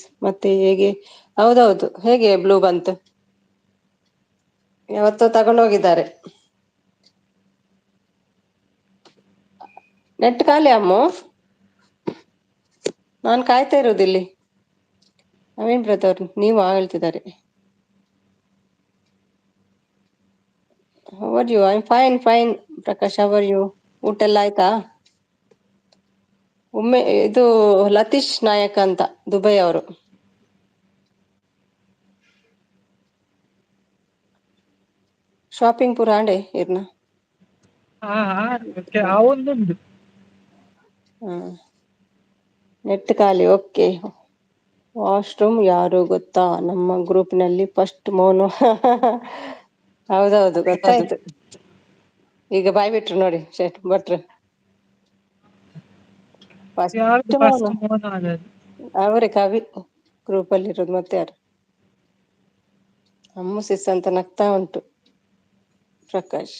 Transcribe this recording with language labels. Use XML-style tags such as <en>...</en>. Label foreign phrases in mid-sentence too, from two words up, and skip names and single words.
<kn>ಮತ್ತೆ ಹೇಗೆ? ಹೌದೌದು, ಹೇಗೆ ಬ್ಲೂ ಬಂತು? ಯಾವತ್ತೋ ತಗೊಂಡು ಹೋಗಿದ್ದಾರೆ. ನೆಟ್ ಖಾಲಿ ಅಮ್ಮು, ನಾನ್ ಕಾಯ್ತಾ ಇರೋದಿಲ್ಲಿ. ನವೀನ್ ಬ್ರದರ್ ನೀವು ಹೇಳ್ತಿದ್ದಾರೆ.</kn> <en>How are you? I am fine fine. ಪ್ರಕಾಶ್, how are you?</en> <kn>ಊಟ ಎಲ್ಲ ಆಯ್ತಾ? ಇದು ಲತೀಶ್ ನಾಯಕ್ ಅಂತ, ದುಬೈ ಅವರು.</kn> <tcy>ಶಾಪಿಂಗ್ ಪೂರ ಆಂಡೆ ಇರ್ನ.</tcy> <kn>ಹಾ ಆ ಒಂದುಂಟು. ಹ್ಮ್ ನೆಟ್ ಖಾಲಿ, ಓಕೆ. ವಾಶ್ರೂಮ್ ಯಾರು ಗೊತ್ತಾ? ನಮ್ಮ ಗ್ರೂಪ್ ನಲ್ಲಿ ಫಸ್ಟ್ ಮೌನ. ಹೌದೌದು, ಗೊತ್ತಾಯ್ತು. ಈಗ ಬಾಯ್ ಬಿಟ್ರು ನೋಡಿ ಭಟ್ರು. ಯಾರ್ದು ಫಸ್ಟ್ ಫಸ್ಟ್ ಮೌನ ಮೋನ ಆಗದು? ಅವರೇ, ಕವಿ ಗ್ರೂಪ್ ಅಲ್ಲಿ ಇರೋದು. ಮತ್ತೆ ಯಾರು? ಅಮ್ಮು ಸಿಸ್ ಅಂತ ನಗ್ತಾ ಉಂಟು ಪ್ರಕಾಶ್.</kn>